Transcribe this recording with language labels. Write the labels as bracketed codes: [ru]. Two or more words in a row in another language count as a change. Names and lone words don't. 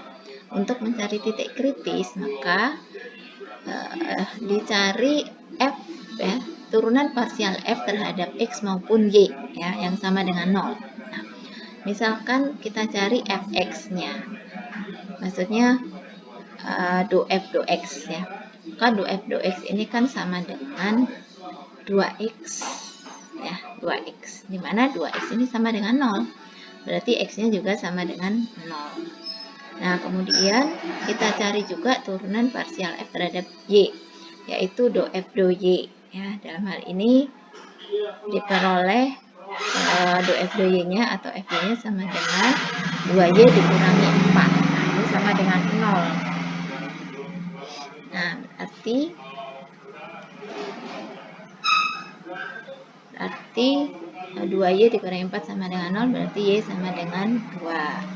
[id] Untuk mencari titik kritis, maka dicari f, ya, turunan parsial f terhadap x maupun y, ya, yang sama dengan 0. Nah, misalkan kita cari fx-nya, maksudnya do f do x, ya. Maka do f do x ini kan sama dengan 2x, ya, 2x, dimana 2x ini sama dengan 0, berarti x-nya juga sama dengan 0. Nah, kemudian kita cari juga turunan parsial f terhadap y, yaitu do f do y. Ya, dalam hal ini diperoleh do f do y-nya atau f y-nya sama dengan 2y dikurangi 4. Nah, ini sama dengan 0. Nah, berarti 2y dikurangi 4 sama dengan 0, berarti y sama dengan 2.